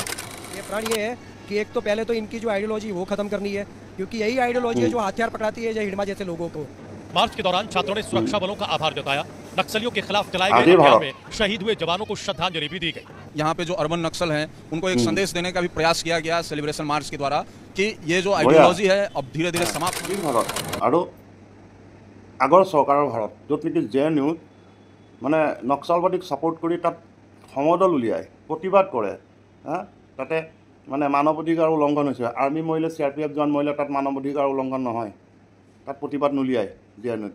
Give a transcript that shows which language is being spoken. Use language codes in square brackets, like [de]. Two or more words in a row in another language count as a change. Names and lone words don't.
[hi] ये प्रण ये है कि एक तो पहले तो इनकी जो आइडियोलॉजी वो खत्म करनी है, क्योंकि यही आइडियोलॉजी है जो हथियार पकड़ाती है हिडमा जैसे लोगों को। मार्च के दौरान छात्रों ने सुरक्षा बलों का आभार जताया। नक्सलियों के खिलाफ चलाए गए अभियान में शहीद हुए जवानों को श्रद्धांजलि भी दी गई। यहाँ पे जो अर्बन नक्सल हैं उनको एक संदेश देने का भी प्रयास किया गया सेलिब्रेशन मार्च के द्वारा, कि ये जो आइडियोलॉजी है अब धीरे धीरे समाप्त होगी। [as] আৰু আগৰ চৰকাৰৰ ভাৰত য'ত নেকি জে.এন.ইউ নক্সালবাদীক ছাপোৰ্ট কৰি তাত সমদল উলিয়াই প্ৰতিবাদ কৰে, তাতে মানৱ অধিকাৰ উলংঘন হৈছে। আৰ্মি মৰিলে, CRPF জোৱান মৰিলে, তাত মানৱ অধিকাৰ উলংঘন নহয়, তাত প্ৰতিবাদ নুলিয়ায় জে.এন.ইউত।